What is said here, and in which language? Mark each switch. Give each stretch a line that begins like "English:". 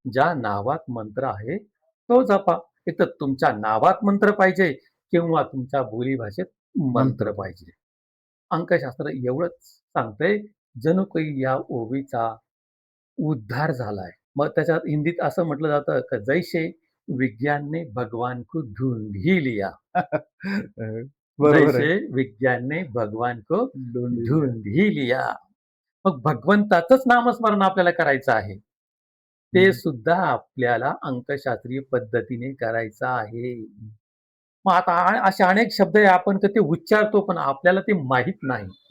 Marathi: ज्या नावात मंत्र आहे तो जपा. एक तर तुमच्या नावात मंत्र पाहिजे किंवा तुमच्या बोलीभाषेत मंत्र पाहिजे. अंकशास्त्र एवढंच सांगतंय, जणू काही या ओवीचा उद्धार झालाय. मग त्याच्यात हिंदीत असं म्हटलं जातं की
Hindi: जैसे विज्ञान ने भगवान को ढूंढ ही लिया.
Marathi: बरोबर आहे.
Hindi: जैसे विज्ञान ने भगवान को
Marathi: दोन्ही.
Hindi: ढूंढ ही लिया.
Marathi: मग भगवंताचंच नामस्मरण आपल्याला करायचं आहे. ते सुद्धा आपल्याला अंकशास्त्रीय पद्धतीने करायचं आहे. मग आता असे अनेक शब्द आहे आपण तर ते उच्चारतो पण आपल्याला ते माहीत नाही.